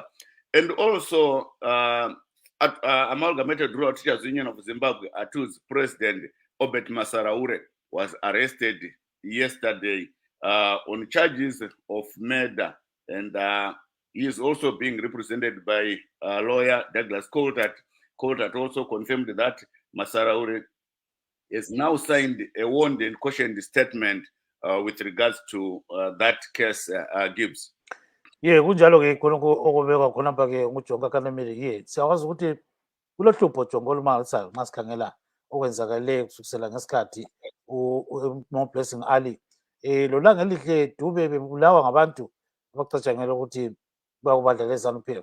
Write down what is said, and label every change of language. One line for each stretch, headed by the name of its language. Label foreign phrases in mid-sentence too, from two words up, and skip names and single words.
English: And also Amalgamated Rural Teachers Union of Zimbabwe, ATU's president Obet Masaraure was arrested yesterday on charges of murder, and he is also being represented by lawyer Douglas Coltart. Coltart also confirmed that Masaraure has now signed a warned and cautioned statement with regards to that case, Gibbs.
North Ndebele: Ye kunjalo ke khonoko okubekwa khona pha ke nguJonga Kanameli. Ye siyakwazi ukuthi kulohlupho Jonga olumangalisayo masikhangela okwenzakale kusukisela ngesikhathi Moreblessing Ali lo Langelihle Dube bebulawa ngabantu abacatshangela ukuthi bayakubandlela eZanu PF.